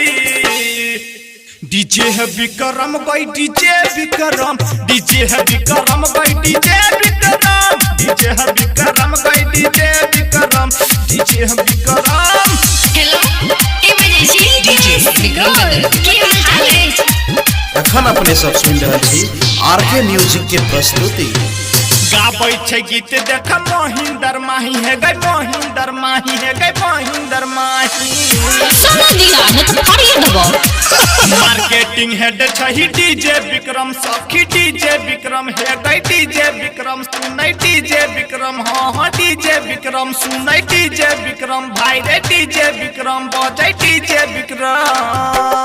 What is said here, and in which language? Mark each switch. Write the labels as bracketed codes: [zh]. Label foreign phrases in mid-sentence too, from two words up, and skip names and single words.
[mai] डीजे है विक्रम गई डीजे विक्रम, डीजे है विक्रम गई डीजे विक्रम, डीजे है विक्रम गई डीजे विक्रम, डीजे है विक्रम। हेलो, के बजे छी? डीजे विक्रम बेदर्दी की हाल चाल अछि? एखन अपने सब सुनि रहल छी आरके म्यूजिक के प्रस्तुति। गाबै छै गीत देख मोहिंदर माही है, गई मोहिंदर माही है, गई मोहिंदर माही। सुनो दिया न तो फाड़िए देबो। [en] marketing head [mai] छै डीजे विक्रम, सखी डीजे विक्रम है, गई डीजे विक्रम, सुनै डीजे विक्रम, हाँ डीजे विक्रम, सुनै डीजे विक्रम, भाई रे डीजे विक्रम, बजै डीजे विक्रम।